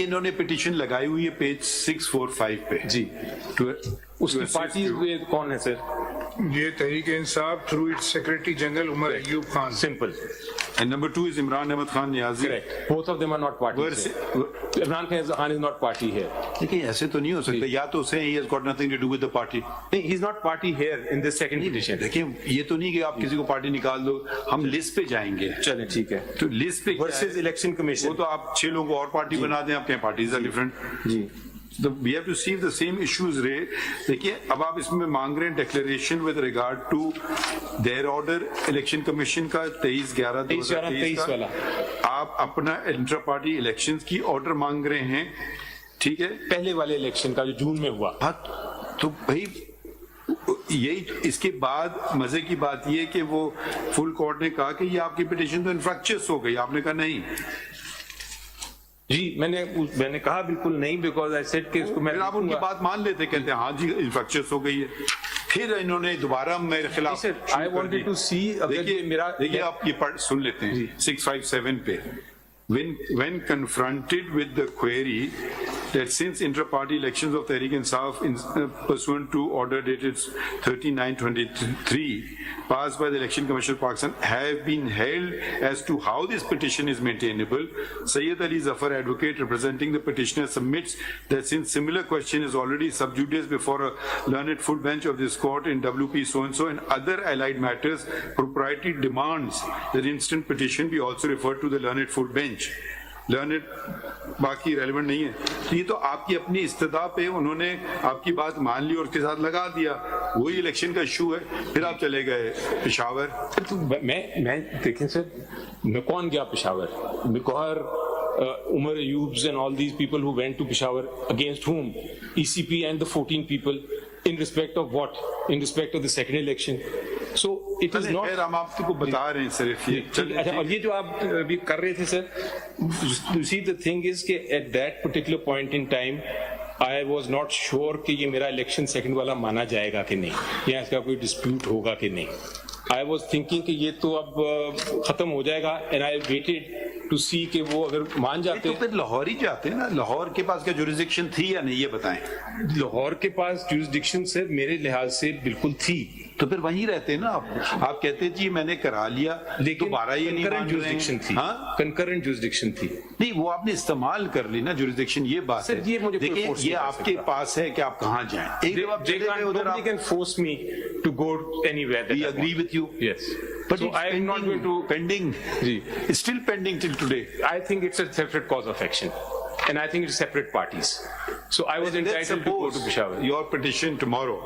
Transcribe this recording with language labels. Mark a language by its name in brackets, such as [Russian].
[Urdu] یہ انہوں نے پٹیشن لگائی ہوئی ہے پیج 645 پہ. جی, اس کی پارٹی کون ہے سر؟ یہ Tehreek Insaf through its secretary general Omar Ayub Khan. Simple. [English] And number 2 is Imran Ahmad Khan Niazi. Correct. Both of them are not party. Imran Khan is not party here. [Urdu] دیکھیں ایسے تو نہیں ہو سکتا, یا تو سے [English] he has got nothing to do with the party. He's not party here in this second petition. [Urdu] دیکھیں یہ تو نہیں کہ آپ کسی کو پارٹی نکال دو, ہم لسٹ پہ جائیں گے. چلیں ٹھیک ہے. تو لسٹ پہ [English] Versus election commission. [Urdu] وہ تو آپ 6 لوگوں کو اور پارٹی بنا دیں, آپ کہیں parties [English] are different. [Urdu] جی. [English] We have to see the same issues raised. [Urdu] دیکھیے اب آپ اس میں مانگ رہے ہیں declaration [English] with regard to their order [Urdu] election commission کا 23/11/2023 والا. آپ اپنا انٹرا پارٹی الیکشن کی آرڈر مانگ رہے ہیں, ٹھیک ہے, پہلے والے الیکشن کا جو جون میں ہوا. ہاں تو بھائی یہی اس کے بعد مزے کی بات یہ کہ وہ فل کورٹ نے کہا کہ یہ آپ کی پٹیشن تو انفریکچس ہو گئی. آپ نے کہا نہیں. جی میں نے کہا بالکل نہیں, [English] because I said [Urdu] کہ اس کو میں آپ ان کی بات مان لیتے, کہتے ہیں ہاں جی انفریکچس ہو گئی ہے. پھر انہوں نے دوبارہ میرے خلاف [English] I wanted to see [Urdu] دیکھیے آپ یہ سن لیتے ہیں 657 پہ. [English] When confronted with the query that since intra-party elections of Tehreek Insaf pursuant to order dated 13/9/23 passed by the Election Commission of Pakistan have been held as to how this petition is maintainable, Sayyid Ali Zafar, advocate representing the petitioner, submits that since similar question is already sub judice before a learned full bench of this court in WP so-and-so and other allied matters, propriety demands that instant petition be also referred to the learned full bench. [Urdu] Learned باقی relevant نہیں ہے. یہ تو آپ کی اپنی استدعا پہ انہوں نے آپ کی بات مان لی اور اس کے ساتھ لگا دیا. وہی الیکشن کا ایشو ہے. پھر آپ چلے گئے پشاور. میں دیکھیں سر, میں کون گیا Peshawar? [English] میکوہر, Umar Ayoubs and all these people who went to Peshawar, against whom? ECP and the 14 people, in respect of what? In respect of the second election. So it is not. [Urdu] ہم آپ کو بتا رہے ہیں صرف یہ. اور یہ جو آپ ابھی کر رہے تھے سر, [English] you see the thing is [Urdu] کہ [English] at that particular point in time I was not sure [Urdu] کہ یہ میرا الیکشن سیکنڈ والا مانا جائے گا کہ نہیں, یا اس کا کوئی ڈسپیوٹ ہوگا کہ نہیں. [English] I was thinking [Urdu] کہ یہ تو اب ختم ہو جائے گا, [English] and I waited to see [Urdu] کہ وہ اگر مان جاتے تو پھر لاہور ہی جاتے نا. لاہور کے پاس کیا جوریسڈکشن تھی یا نہیں یہ بتائیں. لاہور کے پاس جوریسڈکشن سے میرے لحاظ سے بالکل تھی. تو پھر وہیں رہتے نا آپ کہتے جی میں نے کرا لیا, لیکن دوبارہ یہ نہیں مان رہے ہیں. تھی, کنکرنٹ جوریسڈکشن تھی. نہیں وہ آپ نے استعمال کر لی نا جوریسڈکشن. یہ بات ہے. دیکھیں یہ آپ کے پاس ہے کہ آپ کہاں جائیں. ایک جب آپ چلے گئے ادھر, آپ [English] can force me to go anywhere. We agree with you. Yes. But So I am not going to pending. It's still pending till today. I think it's a separate cause of action, and I think it's separate parties. So I was entitled to go to Peshawar. Your petition tomorrow.